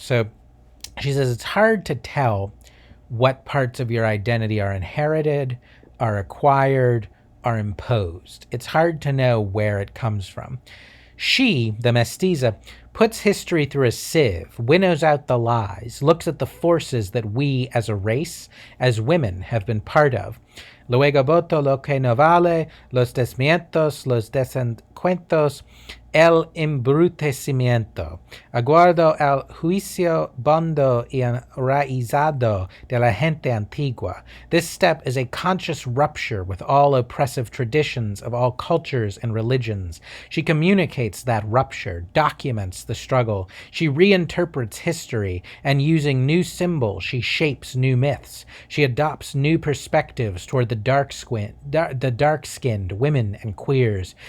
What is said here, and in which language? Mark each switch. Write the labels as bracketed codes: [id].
[en] So she says it's hard to tell what parts of your identity are inherited, are acquired, are imposed. It's hard to know where it comes from. She, the mestiza, puts history through a sieve, winnows out the lies, looks at the forces that we as a race, as women, have been part of. [es] Luego voto lo que no vale, los desmientos, los desencuentros, el embrutecimiento. Aguardo el juicio bondo y enraizado de la gente antigua. [en] This step is a conscious rupture with all oppressive traditions of all cultures and religions. She communicates that rupture, documents the struggle. She reinterprets history, and using new symbols, she shapes new myths. She adopts new perspectives toward the dark-skinned women and queers.